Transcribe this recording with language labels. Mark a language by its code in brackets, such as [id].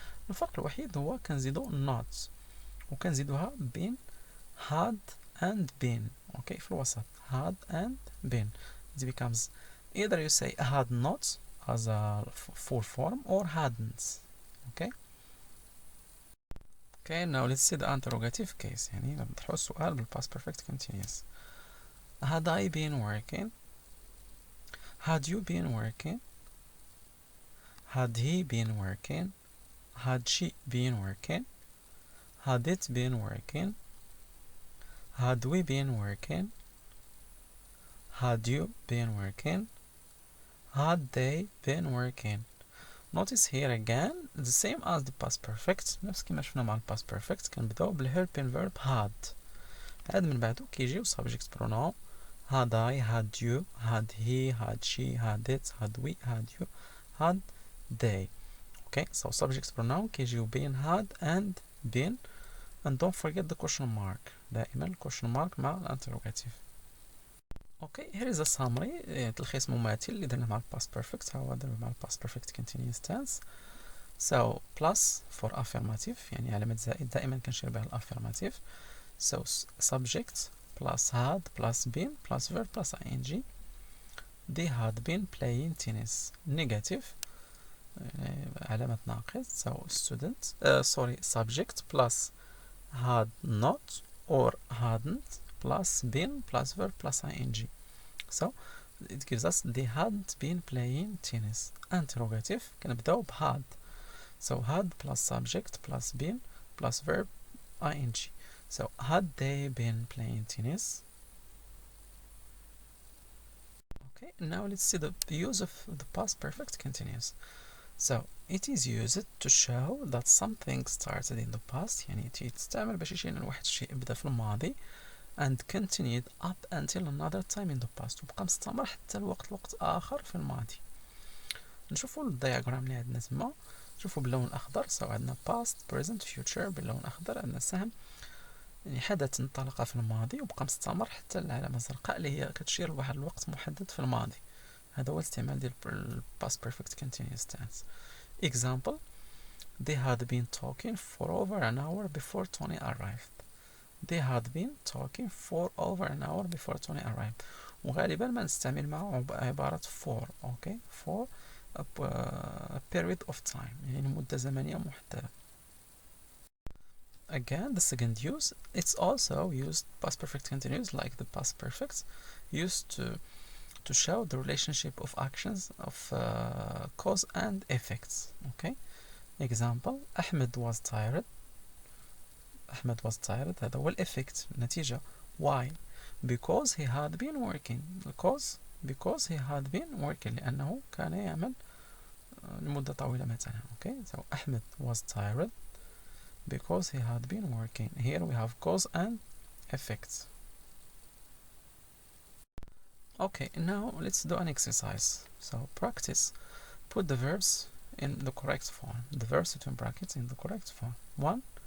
[ar] الفرق الوحيد هو كنزيدو not وكنزيدوها been, [en] had and been. Okay, [ar] في الوسط [en] had and been. It becomes either you say had not as a full form or hadn't. Okay. Okay, now let's see the interrogative case. [ar] يعني نطرحو السؤال بال [en] past perfect continuous. Had I been working? Had you been working? Had he been working? Had she been working? Had it been working? Had we been working? Had you been working? Had they been working? Notice here again the same as the past perfect. [ar] نفس كما شفنا مع [en] past perfect [ar] كنبداو بالhelping verb had. عاد من بعدو كيجيو [en] subject pronoun had I, had you, had he, had she, had it, had we, had you, had they. Okay, so subject pronoun [ar] كيجيو بين [en] had and been. And don't forget the question mark. [ar] دائما [en] question mark [ar] مع الانتروغاتيف. [en] Okay, here is a summary. [ar] تلخيص مماثل اللي درنا مع [en] past perfect. [ar] هو درنا مع [en] past perfect continuous tense. So plus for affirmative [ar] يعني علامة زائد دائما كنشير بها الافirmative. [en] So subject plus had plus been plus verb plus ing. They had been playing tennis. [ar] Negative علامة ناقص. [en] So student subject plus had not or hadn't plus been plus verb plus ing. So it gives us they hadn't been playing tennis. Interrogative [ar] كنبداو ب [en] had. So had plus subject plus been plus verb ing. So had they been playing tennis? Okay, now let's see the use of the past perfect continuous. So it is used to show that something started in the past [ar] يعني تستعمل باش يشير لواحد الشيء بدا في الماضي [en] and continued up until another time in the past [ar] وبقى مستمر حتى لوقت آخر في الماضي. نشوفوا الدياغرام اللي عندنا تما نشوفوا باللون الأخضر. سواء عندنا [en] past present future [ar] باللون الأخضر عندنا سهم يعني حدث انطلق في الماضي وبقى مستمر حتى العلامة الزرقاء اللي هي كتشير لواحد الوقت محدد في الماضي. هذا هو الاستعمال ديال [en] past perfect continuous tense. Example: They had been talking for over an hour before Tony arrived. They had been talking for over an hour before Tony arrived. [ar] وغالبا ما نستعمل معه عبارة for. [en] Okay, for a period of time [ar] يعني مدة زمنية محددة. [en] Again, the second use, it's also used past perfect continuous like the past perfect, used to show the relationship of actions of cause and effects. Okay, example: Ahmed was tired. Ahmed was tired. [ar] هذا هو الeffect نتيجة. [en] Why? Because he had been working. Because he had been working [ar] لأنه كان يعمل لمدة طويلة مثلا. [en] Okay, so Ahmed was tired because he had been working. Here we have cause and effects. Okay, now let's do an exercise. So practice. Put the verbs in the correct form. The verbs between brackets in the correct form. 1.